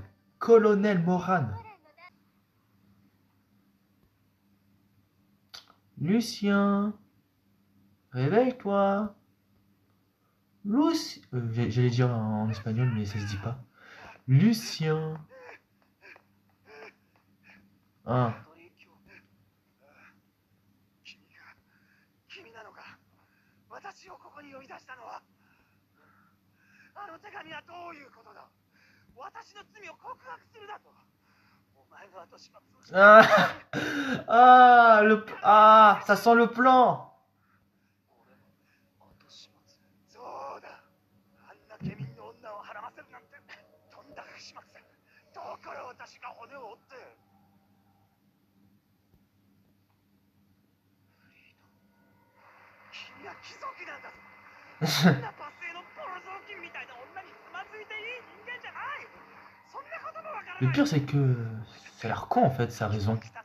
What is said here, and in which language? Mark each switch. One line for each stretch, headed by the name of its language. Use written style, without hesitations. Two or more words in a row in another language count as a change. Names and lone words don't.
French: Colonel Moran. Lucien. Réveille-toi. Lucien. J'allais dire en espagnol, mais ça se dit pas. Lucien. Ah.
Japanese: 私をここに呼び出したのは、あの手紙はどういうことだ。私の罪を告白するだと。お前の後始末をして。
French: Ah, ça sent le plan.
Japanese: そうだ。あんな下民の女を孕ませるなんてとんだ不始末。だから私が骨を折って。
French: Le pire, c'est que ça a l'air con en fait, sa raison.